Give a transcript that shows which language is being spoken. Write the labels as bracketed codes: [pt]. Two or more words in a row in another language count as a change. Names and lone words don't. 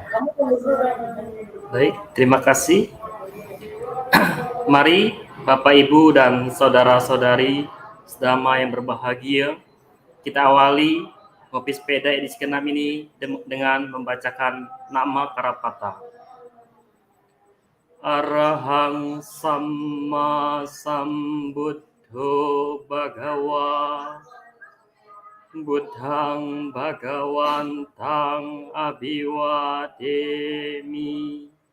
[id] Baik, terima kasih. Mari Bapak Ibu dan saudara-saudari sedama yang berbahagia, kita awali Ngopi Sepeda edisi ke-6 ini dengan membacakan nama Karapata. [pi] Arahang Samma Sambuddho Bhagawa Buddhang Bhagawantang Abhiwademi